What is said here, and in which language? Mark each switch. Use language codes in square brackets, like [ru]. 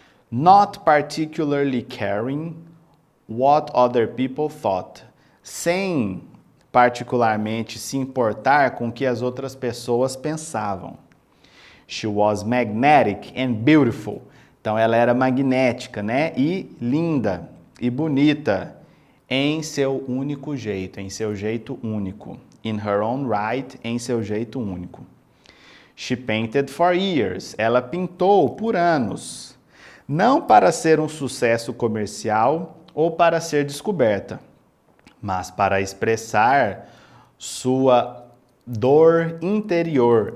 [en] Not particularly caring what other people thought. [pt] Sem particularmente se importar com o que as outras pessoas pensavam. [en] She was magnetic and beautiful. [pt] Então ela era magnética, né? E linda e bonita em seu único jeito, em seu jeito único. [en] In her own right, [pt] em seu jeito único. [en] She painted for years. [pt] Ela pintou por anos. Não para ser um sucesso comercial ou para ser descoberta, mas para expressar sua dor interior.